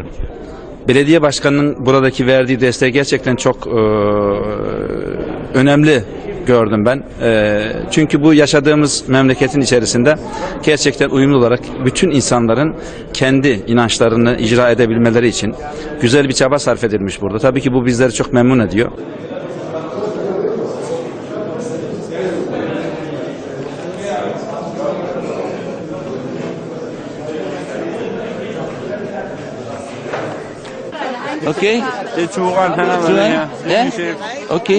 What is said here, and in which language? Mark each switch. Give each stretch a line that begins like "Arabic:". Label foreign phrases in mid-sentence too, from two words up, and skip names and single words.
Turkish: Belediye başkanının buradaki verdiği desteği gerçekten çok önemli gördüm ben. Çünkü bu yaşadığımız memleketin içerisinde gerçekten uyumlu olarak bütün insanların kendi inançlarını icra edebilmeleri için güzel bir çaba sarf edilmiş burada. Tabii ki bu bizleri çok memnun ediyor.
Danish: Okay. Det er Turan, han har været med her. Det er min chef. Okay.